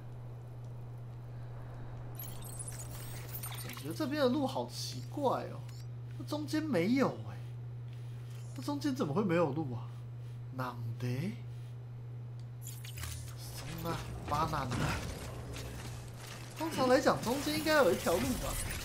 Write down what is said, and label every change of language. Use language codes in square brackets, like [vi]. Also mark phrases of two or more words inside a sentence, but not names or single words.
[zh] 我觉得这边的路好奇怪哦。中间没有哎，这中间怎么会没有路啊？ [ja] なんで？そんなバナナ。 [zh] 通常来讲，中间应该有一条路吧？